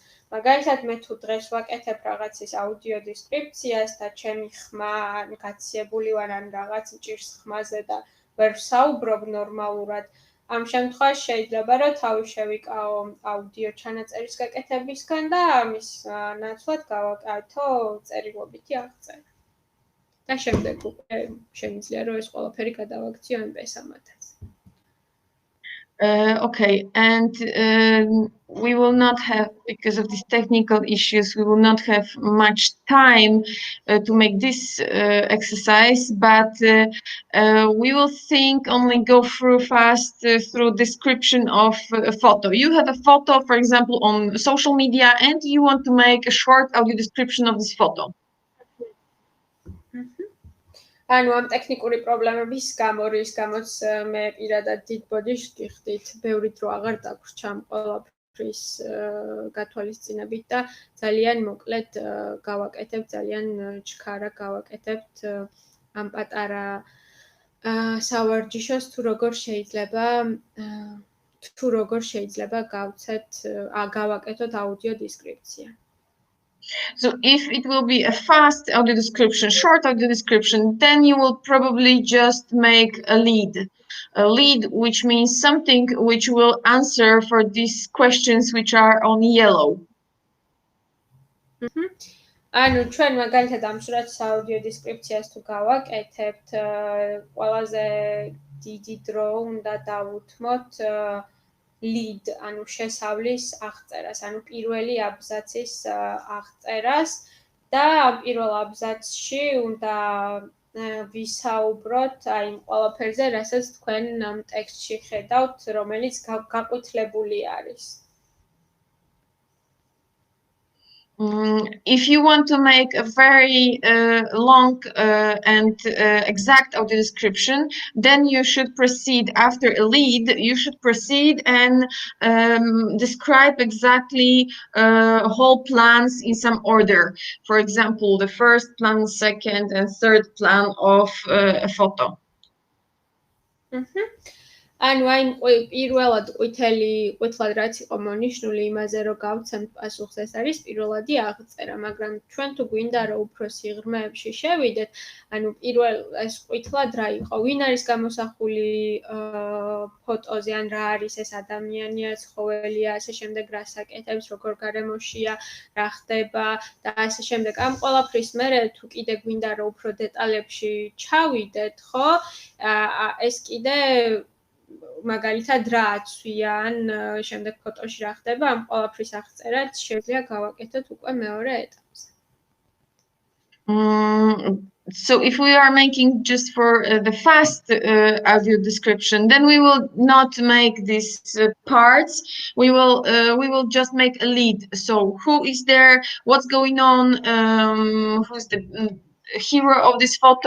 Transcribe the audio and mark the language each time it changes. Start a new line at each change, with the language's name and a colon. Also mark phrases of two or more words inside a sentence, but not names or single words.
Georgian: მაგალითად, მე თუ დღეს ვაკეთებ რაღაცის აუდიო დესკრიფციას და ჩემი ხმა ან გაციებული ვარ ან რაღაც მჭირს ხმაზე და ვერ ვსაუბრობ ნორმალურად, ამ შემთხვევაში შეიძლება, რომ თავი შევიკავო აუდიო ჩანაწერის გაკეთებისგან და ამის ნაცვლად გავაკეთო წერილობითი აღწერა. და შემდეგ უკვე შემიძლია, რომ ეს ყველაფერი გადავაქციო MP3-მათაც.
English: Okay, and we will not have, because of these technical issues, we will not have much time to make this exercise, but we will only go through fast through description of a photo. You have a photo, for example, on social media, and you want to make a short audio description of this photo.
Georgian: ანუ ამ ტექნიკური პრობლემების გამო, რის გამოც მე პირადად დიდ ბოდიშს გიხდით, ბევრი დრო აღარ დაგვრჩა ამ ყველაფრის გათვალისწინებით და ძალიან მოკლედ გავაკეთებ, ძალიან ჩქარა გავაკეთებთ ამ პატარა სავარჯიშოს, თუ როგორ შეიძლება გავაკეთოთ აუდიო დესკრიფცია.
English: So if it will be a fast audio description, short audio description, then you will probably just make a lead, which means something which will answer for these questions which are on yellow.
Georgian: ანუ ჩვენ მაგალითად ამ სურათის აუდიო დესკრიფციას თუ გავაკეთებთ, ყველაზე დიდი დრო უნდა დავუთმოთ lead, ანუ შესავლის აღწერას, ანუ პირველი აბზაცის აღწერას და ამ პირველ აბზაცში უნდა ვისაუბროთ აი იმ ყველაფერზე, რასაც თქვენ ამ ტექსტში ხედავთ, რომელიც გაყვითლებული არის.
English: If you want to make a very long and exact audio description, then you should proceed after a lead. You should proceed and describe exactly whole plans in some order. For example, the first plan, second, and third plan of a photo.
Georgian: ანუ აი პირველად ყვითლად რაც იყო მონიშნული იმაზე რომ გავცემთ პასუხს, ეს არის პირველადი აღწერა, მაგრამ ჩვენ თუ გვინდა რომ უფრო სიღრმეებში შევიდეთ, ანუ პირველ ეს ყვითლად რა იყო, ვინ არის გამოსახული ფოტოზე, ან რა არის ეს ადამიანია, ცხოველია, ასე შემდეგ რას აკეთებს, როგორ გარემოშია, რა ხდება და ასე შემდეგ. ამ ყველაფრის მერე თუ კიდე გვინდა რომ უფრო დეტალებში ჩავიდეთ, ხო? ეს კიდე მაგალითად რა აცვიან, შემდეგ ფოტოში რა ხდება, ამ ყველაფრის აღწერაც შეიძლება გავაკეთოთ უკვე მეორე ეტაპზე.
English: So if we are making just for the fast audio description, then we will not make these parts. We will just make a lead. So who is there? What's going on? Who's the hero of this photo?